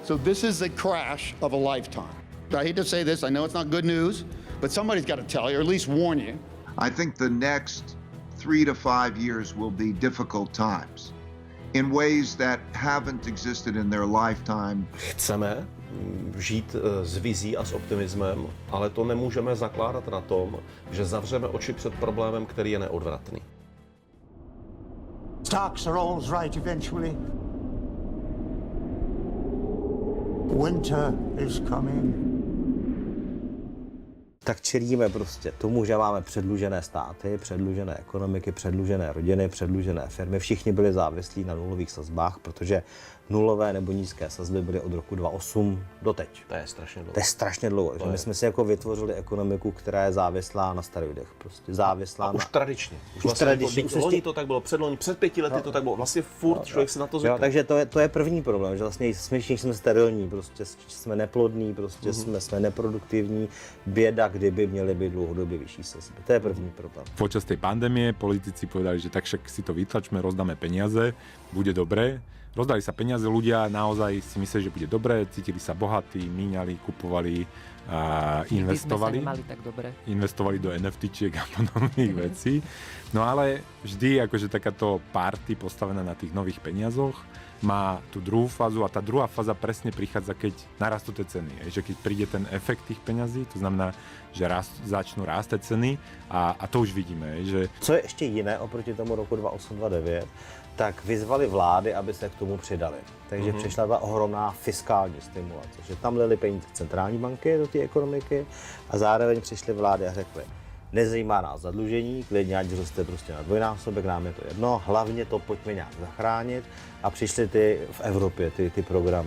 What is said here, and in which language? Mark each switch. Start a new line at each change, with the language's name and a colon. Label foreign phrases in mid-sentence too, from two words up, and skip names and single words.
English: So this is the crash of a lifetime. I hate to say this, I know it's not good news, but somebody's got to tell you, or at least warn you. I think the next 3 to 5 years will be difficult times in ways that haven't existed in their lifetime.
Czech: Chceme žít s vizí a s optimismem, ale to nemůžeme zakládat na tom, že zavřeme oči před problémem, který je neodvratný.
English: Stocks are always right eventually. Winter is coming.
Czech: Tak čelíme prostě tomu, že máme předlužené státy, předlužené ekonomiky, předlužené rodiny, předlužené firmy. Všichni byli závislí na nulových sazbách, protože nulové nebo nízké sazby byly od roku 2008 do teď. To je strašně dlouho. To je strašně dlouho. Že my jsme si jako vytvořili ekonomiku, která je závislá na steroidech. Prostě závislá už tradičně. Už vlastně tradičně. Loni to tak bylo, před 5 lety to tak bylo. Vlastně furt člověk si na to zvykl. Takže to je první problém, že vlastně jsme sterilní, prostě jsme neplodní, prostě jsme neproduktivní. Běda, kdyby měly být dlouhodobě vyšší sazby. To je první problém.
Slovak: Počas tej pandémie politici povedali, že tak však si to vytlačme, rozdáme peniaze, bude dobré. Rozdali sa peniaze, ľudia naozaj si mysleli, že bude dobré, cítili sa bohatí, míňali, kupovali a investovali. By sme sa nemali tak dobre. Investovali do NFTčiek a podobných vecí. No ale vždy akože takáto party postavená na tých nových peniazoch má tú druhú fázu a tá druhá fáza presne prichádza, keď narastú tie ceny. Že keď príde ten efekt tých peňazí, to znamená, že začnú rásť ceny a to už vidíme. Že...
Czech: Co je ještě jiné oproti tomu roku 2008-2009, tak vyzvali vlády, aby se k tomu přidali. Takže přišla ta ohromná fiskální stimulace, že tam lili peníze centrální banky do té ekonomiky a zároveň přišly vlády a řekly, nezajímá nás zadlužení, klidně ať roste prostě na dvojnásobek, nám je to jedno, hlavně to pojďme nějak zachránit a přišly v Evropě ty programy.